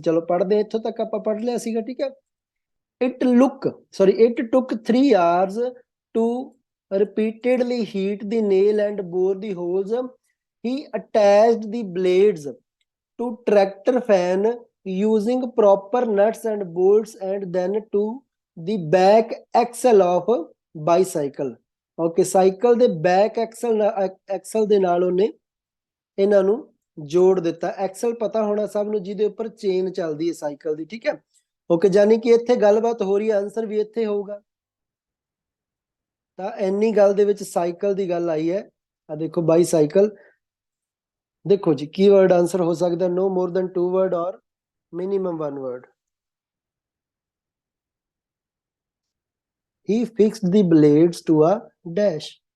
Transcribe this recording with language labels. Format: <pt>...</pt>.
<pa>ਚਲੋ ਪੜ੍ਹਦੇ, ਇੱਥੋਂ ਤੱਕ ਆਪਾਂ ਪੜ੍ਹ ਲਿਆ ਸੀਗਾ, ਠੀਕ ਹੈ।</pa> <en>it took 3 hours to repeatedly heat the nail and bore the holes. He attached the blades to tractor fan using proper nuts and bolts and then to the back axle of bicycle.</en> <pa>Okay, cycle ਦੇ back Excel ਦੇ ਨਾਲ ਉਹਨੇ ਇਹਨਾਂ ਨੂੰ ਜੋੜ ਦਿੱਤਾ। Excel ਪਤਾ ਹੋਣਾ ਸਭ ਨੂੰ, ਜਿਹਦੇ ਉੱਪਰ ਚੇਨ ਚੱਲਦੀ ਹੈ ਸਾਈਕਲ ਦੀ, ਠੀਕ ਹੈ। ਓਕੇ, ਜਾਨੀ ਕਿ ਇੱਥੇ ਗੱਲਬਾਤ ਹੋ ਰਹੀ ਹੈ, ਆਨਸਰ ਵੀ ਇੱਥੇ ਹੋਊਗਾ। ਤਾਂ ਇੰਨੀ ਗੱਲ ਦੇ ਵਿੱਚ ਸਾਈਕਲ ਦੀ ਗੱਲ ਆਈ ਹੈ। ਆ ਦੇਖੋ ਬਾਈਸਾਈਕਲ, ਦੇਖੋ ਜੀ ਕੀਵਰਡ ਆਨਸਰ ਹੋ ਸਕਦਾ</pa> <en>no more than 2 word or minimum 1 word. He fixed the blades to a dash.</en>